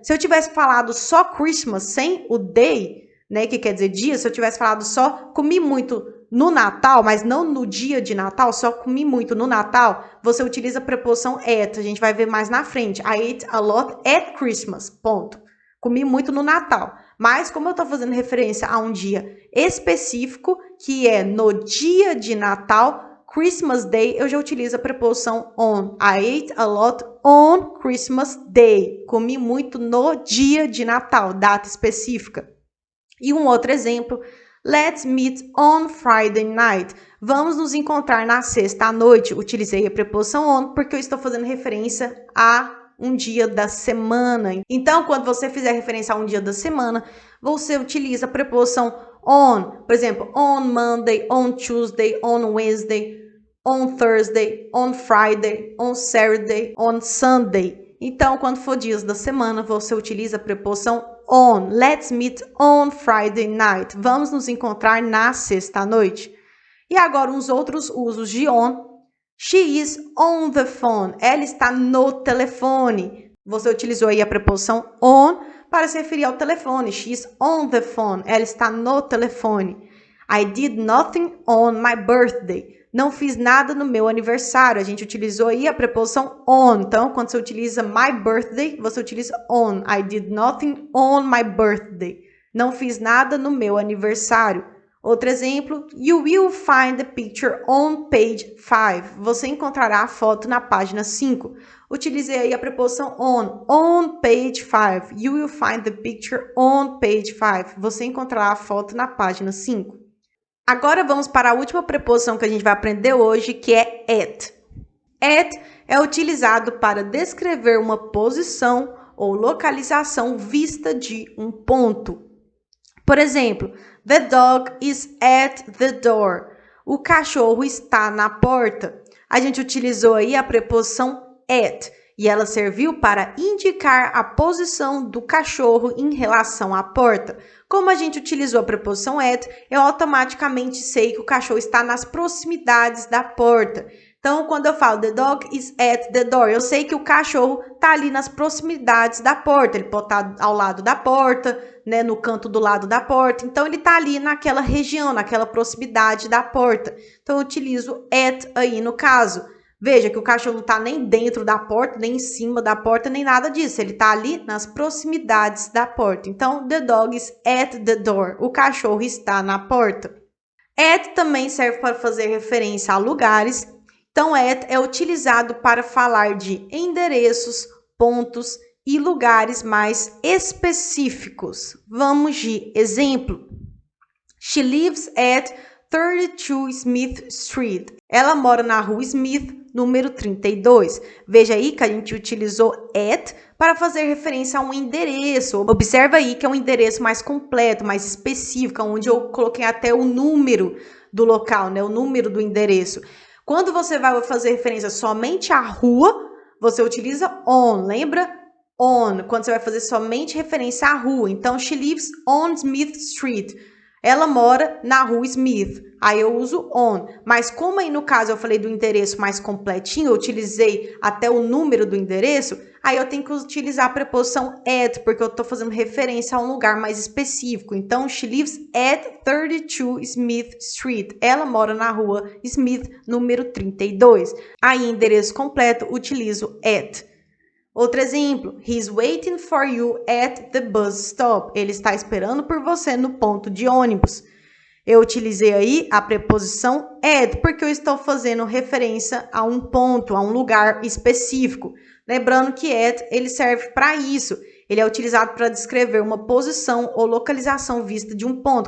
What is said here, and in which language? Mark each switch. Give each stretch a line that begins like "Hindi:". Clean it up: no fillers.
Portuguese: Se eu tivesse falado só Christmas sem o day, né, que quer dizer dia, se eu tivesse falado só comi muito no Natal, mas não no dia de Natal, só comi muito no Natal, você utiliza a preposição at. A gente vai ver mais na frente.
English: I ate a lot at Christmas.
Portuguese: Ponto. Comi muito no Natal. Mas como eu estou fazendo referência a um dia específico, que é no dia de Natal, Christmas Day, eu já utilizo a preposição on.
English: I ate a lot on Christmas Day.
Portuguese: Comi muito no dia de Natal, data específica. E um outro exemplo,
English: let's meet on Friday night.
Portuguese: Vamos nos encontrar na sexta à noite. Utilizei a preposição on porque eu estou fazendo referência a um dia da semana. Então, quando você fizer referência a um dia da semana, você utiliza a preposição on. Por exemplo,
English: on Monday, on Tuesday, on Wednesday, on Thursday, on Friday, on Saturday, on Sunday.
Portuguese: Então, quando for dias da semana, você utiliza a preposição on.
English: Let's meet on Friday night.
Portuguese: Vamos nos encontrar na sexta-noite. E agora, uns outros usos de on.
English: She is on the phone.
Portuguese: Ela está no telefone. Você utilizou aí a preposição on para se referir ao telefone.
English: She is on the phone.
Portuguese: Ela está no telefone.
English: I did nothing on my birthday.
Portuguese: Não fiz nada no meu aniversário. A gente utilizou aí a preposição on. Então, quando você utiliza my birthday, você utiliza on.
English: I did nothing on my birthday.
Portuguese: Não fiz nada no meu aniversário. Outro exemplo,
English: you will find the picture on page 5.
Portuguese: Você encontrará a foto na página 5. Utilizei aí a preposição
English: on page 5. You will find the picture on page 5.
Portuguese: Você encontrará a foto na página 5. Agora vamos para a última preposição que a gente vai aprender hoje, que é at. At é utilizado para descrever uma posição ou localização vista de um ponto. Por exemplo,
English: the dog is at the door.
Portuguese: O cachorro está na porta. A gente utilizou aí a preposição at e ela serviu para indicar a posição do cachorro em relação à porta. Como a gente utilizou a preposição at, eu automaticamente sei que o cachorro está nas proximidades da porta. Então, quando eu falo
English: the dog is at the door,
Portuguese: eu sei que o cachorro está ali nas proximidades da porta. Ele pode estar ao lado da porta, né, no canto do lado da porta. Então, ele está ali naquela região, naquela proximidade da porta. Então, eu utilizo at aí no caso. Veja que o cachorro não está nem dentro da porta, nem em cima da porta, nem nada disso. Ele está ali nas proximidades da porta.
English: Então, the dog is at the door.
Portuguese: O cachorro está na porta. At também serve para fazer referência a lugares. Então, at é utilizado para falar de endereços, pontos e lugares mais específicos. Vamos de exemplo.
English: She lives at 32 Smith Street.
Portuguese: Ela mora na rua Smith, número 32. Veja aí que a gente utilizou at para fazer referência a um endereço. Observa aí que é um endereço mais completo, mais específico, onde eu coloquei até o número do local, né? O número do endereço. Quando você vai fazer referência somente à rua, você utiliza on, lembra? On, quando você vai fazer somente referência à rua.
English: Então, she lives on Smith Street.
Portuguese: Ela mora na rua Smith. Aí eu uso on. Mas como aí no caso eu falei do endereço mais completinho, eu utilizei até o número do endereço, aí eu tenho que utilizar a preposição at, porque eu estou fazendo referência a um lugar mais específico.
English: Então, she lives at 32 Smith Street.
Portuguese: Ela mora na rua Smith, número 32. Aí, endereço completo, utilizo at. Outro exemplo,
English: he's waiting for you at the bus stop.
Portuguese: Ele está esperando por você no ponto de ônibus. Eu utilizei aí a preposição at, porque eu estou fazendo referência a um ponto, a um lugar específico. Lembrando que at, ele serve para isso. Ele é utilizado para descrever uma posição ou localização vista de um ponto.